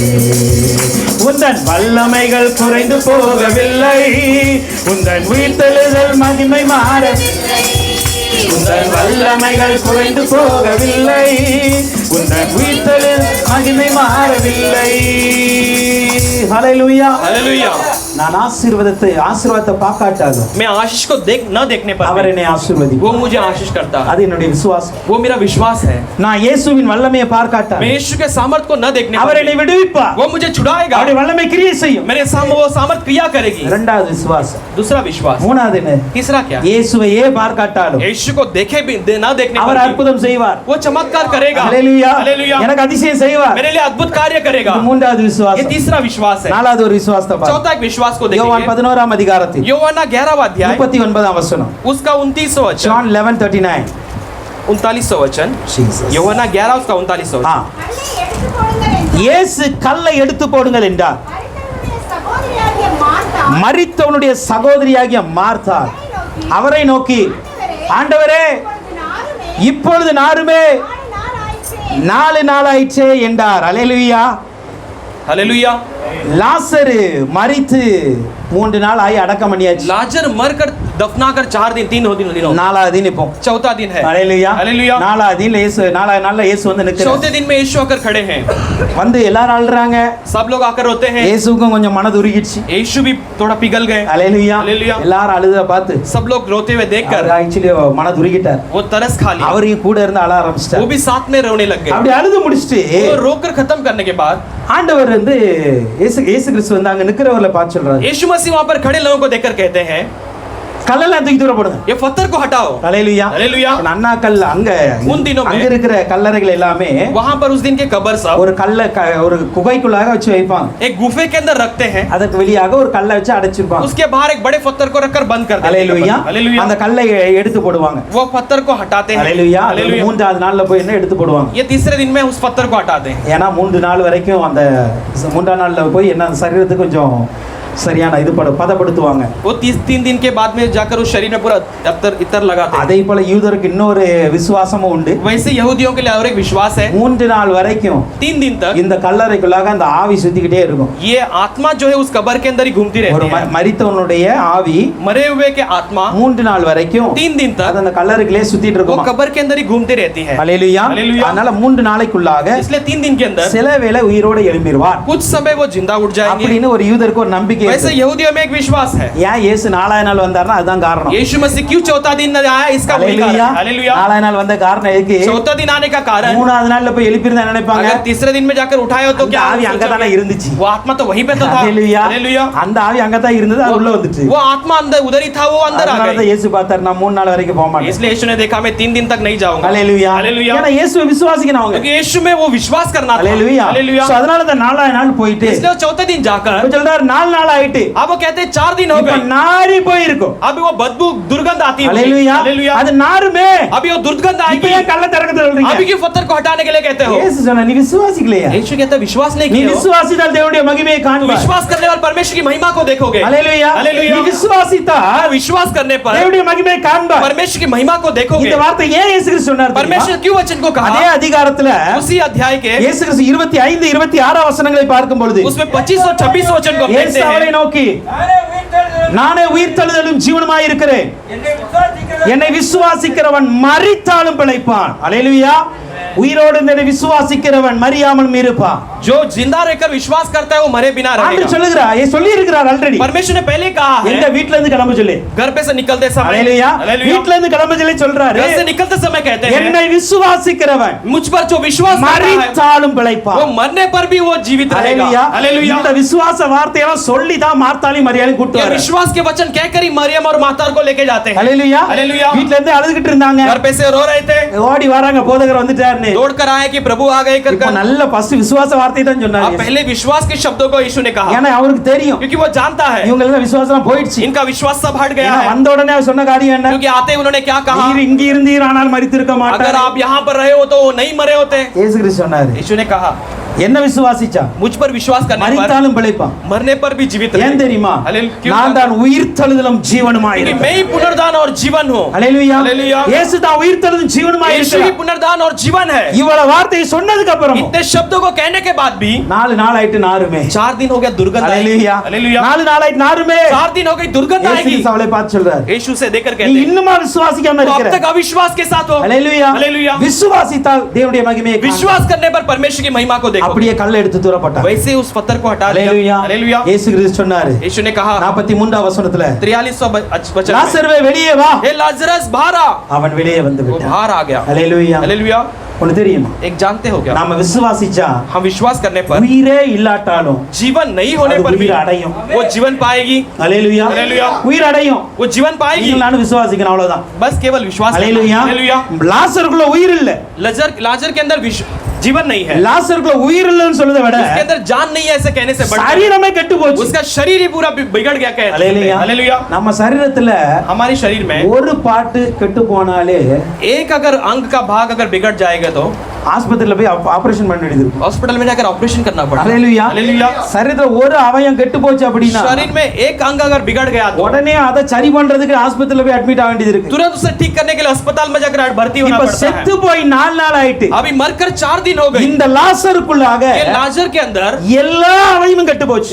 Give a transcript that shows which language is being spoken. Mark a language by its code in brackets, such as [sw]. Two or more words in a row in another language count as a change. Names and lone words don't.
[ta] உந்தன் வல்லமைகள் குறைந்து போகவில்லை, உந்தன் உயிர்த்தெழுதல் மகிமை மாறவில்லை. உந்தன் வல்லமைகள் குறைந்து போகவில்லை, உந்தன் உயிர்த்தெழுதல் மகிமை மாறவில்லை. ஹalleluya. [hi] हालेलुया। [ta] நான் ஆசீர்வாதத்தை பார்க்காட்டாலும் [hi] मैं आशीष को न देखने पर [ta] அவர் என்னை ஆசீர்வதிப்பார். [hi] वो मुझे आशीष करता है। [ta] அது என்னுடைய விசுவாசம். [hi] वो मेरा विश्वास है। [ta] நான் இயேசுவின் வல்லமையை [hi] मैं [ta] பார்க்காட்டாலும் [hi] यीशु के सामर्थ को न देखने [ta] அவர் [hi] पर [ta] என்னை விடுவிப்பார். [hi] वो मुझे छुड़ाएगा। [ta] அவருடைய வல்லமை கிரியை செய்யும். [hi] मेरे सामने वो सामर्थ क्रिया करेगी। [ta] இரண்டாவது விசுவாசம். [hi] दूसरा विश्वास। [ta] மூணாவது என்ன? [hi] तीसरा क्या? [ta] இயேசுவையே பார்க்காட்டாலும் [hi] यीशु को देखे भी न देखने [ta] அவர் [hi] पर [ta] அற்புதம் செய்வார். [hi] वो चमत्कार करेगा। [ta] ஹalleluya. [hi] हालेलुया। [ta] எனக்கு அதிசயம் செய்வார். [hi] मेरे लिए अद्भुत कार्य करेगा। [ta] இது மூன்றாவது [hi] ये [ta] விசுவாசம். [hi] तीसरा विश्वास है। [ta] நாலாவது ஒரு விசுவாசத்தை பாருங்க. [hi] चौथा एक विश्वास को [ta] யோவான் [hi] देखेंगे। [ta] 11ஆம் அதிகாரத்தில் [hi] யோவானா 11वां अध्याय [ta] 39ஆம் வசனம். [hi] उसका 29वां वचन। John 11:39. 39वां वचन। Jesus. யோவானா 11 उसका 39वां ஆ. वचन। [ta] கல்லை எடுத்து போடுங்கள் என்றார். இயேசு கல்லை எடுத்து போடுங்கள் என்றார். மரித்தவனுடைய சகோதரியாகிய மார்த்தா மரித்தவனுடைய சகோதரியாகிய மார்த்தா அவரை நோக்கி, ஆண்டவரே இப்பொழுது நாருமே 4 நாளாயிற்றே என்றார். அல்லேலூயா. [hi] हालेलुया। [ta] லாசரு மரித்து 3 நாள் ஆகி அடக்கம் பண்ணியாச்சு. [hi] लाजर मरकर दफनाकर 4 दिन 3 दिन [ta] நாலாவது दिन இப்போ [hi] चौथा दिन है। [ta] அல்லேலூயா. [hi] हालेलुया। [ta] நாலாவது दिन நாலாவது நாள்ல இயேசு வந்து நிக்கிறார். [hi] चौथे दिन में यीशु आकर खड़े हैं। [ta] வந்து எல்லாரும் அழுறாங்க. [hi] सब लोग आकर रोते हैं। [ta] இயேசுவுக்கும் கொஞ்சம் மனது உருகிடுச்சு. [hi] यीशु भी थोड़ा पिघल गए। [ta] அல்லேலூயா. [hi] हालेलुया। [ta] எல்லாரும் அழுத பார்த்து [hi] सब लोग रोते हुए देखकर [ta] அவர் ஆக்சுவலி மனது உருகிட்டார். [hi] वो तरस खा लिया। [ta] அவரையும் கூட இருந்து அழ ஆரம்பிச்சிட்டார். [hi] वो भी साथ में रोने लग गए। [ta] அப்படி அழுது முடிச்சிட்டு [hi] वो रोकर खत्म करने के बाद [ta] ஆண்டவர் வந்து இயேசு கிறிஸ்து வந்து அங்க நிக்கிறவர்ல பார்த்து சொல்றாரு, [hi] यीशु मसीह वहां पर खड़े लोगों को देखकर कहते हैं, [ta] கல்லெல்லாம் தூக்கி தூர போடுங்க. [hi] ये पत्थर को हटाओ। [ta] அல்லேலூயா. [hi] हालेलुया। [ta] அண்ணா கல் அங்க [hi] उन दिनों में [ta] அங்க இருக்கிற கல்லறைகள் எல்லாமே [hi] वहां पर उस दिन के कब्र सब [ta] ஒரு ஒரு குகைக்குள்ளாக வச்சு வைப்பாங்க. [hi] एक गुफे के अंदर रखते हैं। [ta] அதற்கு வெளியாக ஒரு கல்லை வச்சு அடைச்சிருப்பாங்க. [hi] उसके बाहर एक बड़े पत्थर को रखकर बंद कर देते [ta] அல்லேலூயா. [hi] हैं। हालेलुया। [ta] அந்த கல்லை எடுத்து போடுவாங்க. [hi] वो पत्थर को हटाते हैं। [ta] அல்லேலூயா. [hi] हालेलुया। [ta] மூன்றாவது நாள்ல போய் என்ன எடுத்து போடுவாங்க. [hi] ये तीसरे दिन में उस पत्थर को हटाते हैं। [ta] ஏன்னா 3 நாள் வரைக்கும் அந்த 3ஆம் நாள்ல போய் என்ன சரீரத்துக்கு கொஞ்சம் சரியான இது பதப்படுத்துவாங்க. [hi] वो 3 दिन के बाद में जाकर उस शरीर में पूरा इतर लगाते हैं। [ta] அதே போல யூதருக்கு இன்னொரு விசுவாசமும் உண்டு. [hi] वैसे यहूदियों के लिए और एक विश्वास है। [ta] 3 நாள் வரைக்கும் [hi] 3 दिन तक [ta] இந்த கல்லறைக்குள்ளாக அந்த ஆவி சுத்திக்கிட்டே இருக்கும். [hi] ये आत्मा जो है उस कब्र के अंदर ही घूमती [ta] ஒரு [hi] रहती है। [ta] மரித்தவனுடைய ஆவி [hi] मरे हुए के आत्मा [ta] 3 நாள் வரைக்கும் [hi] 3 दिन [ta] அது [hi] तक [ta] அந்த கல்லறைக்குள்ளே சுத்திட்டு [hi] वो [ta] இருக்கும். [hi] कब्र के अंदर ही घूमती रहती है। [ta] அல்லேலூயா. [hi] हालेलुया। [ta] அதனால 3 நாளைக்குள்ளாக [hi] इसलिए 3 दिन के अंदर [ta] சில வேளை உயிரோடு எழும்பிடுவார் [hi] कुछ समय वो जिंदा उठ जाएंगे। [ta] அப்படின்னு ஒரு யூதருக்கு ஒரு நம்பிக்கை நம்பிக்கை [hi] वैसे [ta] இருக்கு. [hi] यहूदियों में एक विश्वास है। [ta] ஏன் இயேசு 4வது நாள் வந்தாருன்னா அதுதான் காரணம். [hi] यीशु मसीह क्यों चौथा दिन आया, इसका वही कारण [ta] ஹalleluya. [hi] है। हालेलुया। [ta] 4வது நாள் வந்த காரணம் எதுக்கு? [hi] चौथा दिन आने का कारण, [ta] 3வது நாள்ல போய் எழுப்பிருந்தா என்ன நினைப்பாங்க? [hi] अगर तीसरे दिन में जाकर उठाए हो तो [ta] அந்த [hi] क्या [ta] ஆவி அங்கதானே [hi] सोचोगे? [ta] இருந்துச்சு. [hi] वो आत्मा तो वहीं पे तो था। [ta] ஹalleluya. [hi] हालेलुया। [ta] அந்த ஆவி அங்கதான் இருந்தது, அது உள்ள வந்துச்சு. [hi] वो आत्मा अंदर उधर ही था, वो अंदर आ [ta] அதனால தான் [hi] गई। [ta] இயேசு பார்த்தார், நான் 3 நாள் வரைக்கும் போக மாட்டேன். [hi] इसलिए यीशु ने देखा मैं 3 दिन तक नहीं जाऊंगा। [ta] ஹalleluya. [hi] हालेलुया। [ta] ஏன்னா இயேசுவை விசுவாசிக்கணும் அவங்க. [hi] क्योंकि यीशु में वो विश्वास करना था। [ta] ஹalleluya. [hi] हालेलुया। [ta] சோ அதனால தான் 4வது நாள் போயிட்டு [hi] इसलिए वो चौथे दिन जाकर [ta] இப்ப சொல்றாரு 4 நாள் ஆயிட்டு. [hi] अब वो कहते हैं 4 दिन हो [ta] இப்ப [hi] गए, [ta] நாரி போயிருக்கும். [hi] अभी वो बदबू दुर्गंध आती है। [ta] ஹalleluya. [hi] हालेलुया। [ta] அது நாருமே. [hi] अभी वो दुर्गंध [ta] இப்ப [hi] आएगी, [ta] ஏன் கல்ல திறக்கத சொல்றீங்க? [hi] अभी क्यों पत्थर को हटाने के लिए कहते हो? [ta] இயேசு சொன்னா நீ விசுவாசிக்கலையா? [hi] यीशु कहता है विश्वास नहीं [ta] நீ [hi] किया हो, [ta] விசுவாசித்தால் தேவனுடைய மகிமையை [hi] तो [ta] காண்பாய். [hi] विश्वास करने वाले परमेश्वर की महिमा को देखोगे। [ta] ஹalleluya. [hi] हालेलुया। [ta] நீ விசுவாசித்தால் [hi] विश्वास करने पर [ta] தேவனுடைய மகிமையை காண்பாய். [hi] परमेश्वर की महिमा को देखोगे। [ta] இந்த வார்த்தை ஏன் இயேசு கிறிஸ்து சொன்னார் தெரியுமா? [hi] परमेश्वर क्यों वचन को [ta] அதே [hi] कहा? [ta] அதிகாரத்துல [hi] उसी अध्याय के [ta] இயேசு கிறிஸ்து 25 26 வசனங்களை பார்க்கும் பொழுது [hi] उसमें 25 और 26 वचन को [ta] இயேசு [hi] देखते [ta] அவரை [hi] हैं। [ta] நோக்கி நானே உயிர்த்தெழுதலும் ஜீவனுமாய் இருக்கிறேன், என்னை விசுவாசிக்கிறவன் மரித்தாலும் பிழைப்பான். அல்லேலூயா. உயிரோடு இருந்ததை விசுவாசிக்கிறவன் மரியாமலும் இருப்பான். [hi] जो जिंदा रहकर विश्वास करता है वो मरे बिना [ta] ஆண்டவர் [hi] रहेगा। [ta] சொல்லுகிறார், சொல்லி இருக்கிறார் ஆல்ரெடி. [hi] परमेश्वर ने पहले कहा [ta] எங்க [hi] है, [ta] வீட்ல இருந்து கிளம்ப சொல்லி. [hi] घर पे से निकलते समय, [ta] அல்லேலூயா. [hi] हालेलुया, [ta] வீட்ல இருந்து கிளம்ப சொல்லி சொல்றாரு. [hi] घर से निकलते समय कहते हैं [ta] என்னை விசுவாசிக்கிறவன் [hi] मुझ पर जो विश्वास करता है [ta] மரித்தாலும் பிழைப்பான். [hi] वो मरने पर भी वो जीवित रहेगा। [ta] அல்லேலூயா. [hi] हालेलुया। [ta] இந்த விசுவாச வார்த்தையெல்லாம் சொல்லி தான் மார்த்தாளையும் மரியாதையும் கூட்டி [hi] ये [ta] வரார். [hi] विश्वास के वचन कहकर ही मरियम और मातार को लेके जाते हैं। [ta] அல்லேலூயா. [hi] हालेलुया। [ta] வீட்ல இருந்து அழுதுகிட்டு இருந்தாங்க. [hi] घर पे से रो रहे थे, [ta] ஓடி வராங்க, போதகர் வந்துட்டாருன்னு. [hi] दौड़कर आए कि प्रभु आ गए कर [ta] இப்போ நல்ல ஃபர்ஸ்ட் விசுவாச வார்த்தை தான் [hi] अब [ta] சொன்னாரு. [hi] पहले विश्वास के शब्दों को यीशु ने कहा, [ta] ஏன்னா அவருக்கு தெரியும் [hi] क्योंकि वो जानता है [ta] இவங்க எல்லாம் விசுவாசம் போயிடுச்சு. [hi] इनका विश्वास सब हट गया [ta] ஏன்னா [hi] है। [ta] வந்த உடனே அவர் சொன்ன காரியம் என்ன? [hi] क्योंकि आते ही उन्होंने क्या कहा, [ta] நீர் இங்க இருந்தீர் ஆனால் மரித்திருக்க [hi] अगर [ta] மாட்டார். [hi] आप यहाँ पर रहे हो तो वो नहीं मरे होते। [ta] இயேசு கிறிஸ்து சொன்னாரு, [hi] यीशु ने कहा [ta] என்ன விசுவாசிச்சா [hi] मुझ पर विश्वास करने पर [ta] மரித்தாலும் பிழைப்பான். [hi] मरने पर भी जीवित [ta] ஏன் [hi] रहेगा। [ta] தெரியுமா? [hi] हालेलुया। क्यों? [ta] நான் தான் உயிர்த்தெழுதலும் ஜீவனுமாய் [hi] क्योंकि [ta] இருக்கிறேன். [hi] मैं ही पुनर्दान और जीवन हूँ। [ta] அல்லேலூயா. [hi] हालेलुया। [ta] இயேசு தான் உயிர்த்தெழுதலும் ஜீவனுமாய் [hi] यीशु ही [ta] இருக்கிறார். [hi] पुनर्दान और जीवन है। [ta] இவ்வளவு வார்த்தையை சொன்னதுக்கு அப்புறம் [hi] इतने शब्दों को कहने के बाद भी [ta] 4 நாள் ஆயிட்டு நாருமே. [hi] 4 दिन हो गया दुर्गंध आई। [ta] அல்லேலூயா. [hi] हालेलुया। [ta] 4 நாள் ஆயிட்டு நாருமே. [hi] 4 दिन हो गई दुर्गंध [ta] இயேசு [hi] आएगी। [ta] கிறிஸ்து அவளை பார்த்து சொல்றாரு, [hi] यीशु से देकर [ta] நீ [hi] कहते हैं [ta] இன்னுமா விசுவாசிக்காம [hi] तो अब [ta] இருக்கிற? [hi] तक अविश्वास के साथ हो। [ta] அல்லேலூயா. [hi] हालेलुया। [ta] விசுவாசித்தால் தேவனுடைய மகிமையை காண்பாய். [hi] विश्वास करने पर परमेश्वर की महिमा को देखो। [ta] அப்படியே கல்லை எடுத்து தூரப்பட்டார். [hi] वैसे उस पत्थर को हटा [ta] அல்லேலூயா. [hi] दिया। हालेलुया। [ta] இயேசு கிறிஸ்து சொன்னாரு [hi] यीशु ने कहा [ta] 43 வசனத்துல, [hi] 43 वचन में, [ta] லாசருவே வெளியே வா. [hi] हे लाजरस बाहर आ। [ta] அவன் வெளியே வந்து [hi] वो [ta] விட்டான். [hi] बाहर आ गया। [ta] அல்லேலூயா. [hi] हालेलुया। [ta] உனக்கு தெரியுமா? [hi] एक जानते हो क्या, [ta] நாம விசுவாசிச்சா [hi] हम विश्वास करने पर [ta] உயிரே இல்லாட்டாலும் [hi] जीवन नहीं होने [ta] அது [hi] पर भी [ta] உயிர் அடையும். [hi] वो जीवन पाएगी। [ta] அல்லேலூயா. அல்லேலூயா. உயிர் அடையும். [hi] वो जीवन पाएगी। [ta] நீங்க நானும் விசுவாசிக்கணும், அவ்வளவுதான். [hi] बस केवल विश्वास करना। [ta] அல்லேலூயா. [hi] हालेलुया। [ta] லாசருக்குள்ள உயிர் இல்ல. [hi] लाजर के अंदर जीवन नहीं है, [ta] லாசருக்குள்ள உயிர் இல்லன்னு சொல்றதை விட [hi] उसके अंदर जान नहीं है ऐसे कहने से बढ़कर [ta] சரீரமே கெட்டு போச்சு. [hi] उसका शरीर ही पूरा बिगड़ गया कहते हैं। [ta] அல்லேலூயா. [hi] हालेलुया। [ta] நம்ம சரீரத்துல [hi] हमारे शरीर में [ta] ஒரு பாட்டு கெட்டு போனாலே [hi] एक अगर अंग का भाग अगर बिगड़ जाएगा तो [ta] ஆஸ்பத்திரியில போய் ஆபரேஷன் பண்ண வேண்டியது இருக்கும். [hi] हॉस्पिटल में जाकर ऑपरेशन करना पड़ता है। [ta] அல்லேலூயா. [hi] हालेलुया। [ta] சரீரத்துல ஒரு அவயம் கெட்டு போச்சு அப்படின்னா [hi] शरीर में एक अंग अगर बिगड़ गया तो [ta] உடனே அதை சரி பண்றதுக்கு ஆஸ்பத்திரியில போய் அட்மிட் ஆக வேண்டியது இருக்கு. [hi] तुरंत उसे ठीक करने के लिए अस्पताल में जाकर भर्ती होना [ta] இப்ப [hi] पड़ता है। [ta] செத்து போய் 4 நாள் ஆயிட்டு [hi] अभी मरकर 4 दिन हो गए। [ta] இந்த லாசருக்குள்ளாக [hi] ये लाजर के अंदर [ta] எல்லா அவயமும் கெட்டு போச்சு.